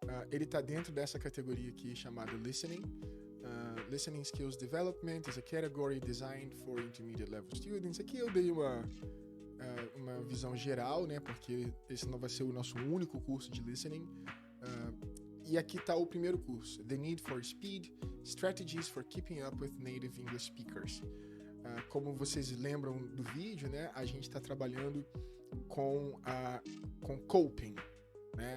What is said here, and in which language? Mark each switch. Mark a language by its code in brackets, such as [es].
[pt] Ele está dentro dessa categoria aqui chamada listening. [en] Listening Skills Development is a category designed for intermediate level students. [pt] Aqui eu dei uma visão geral, né? Porque esse não vai ser o nosso único curso de listening. E aqui está o primeiro curso: The Need for Speed, Strategies for Keeping Up with Native English Speakers. Como vocês lembram do vídeo, né? A gente está trabalhando com coping, né?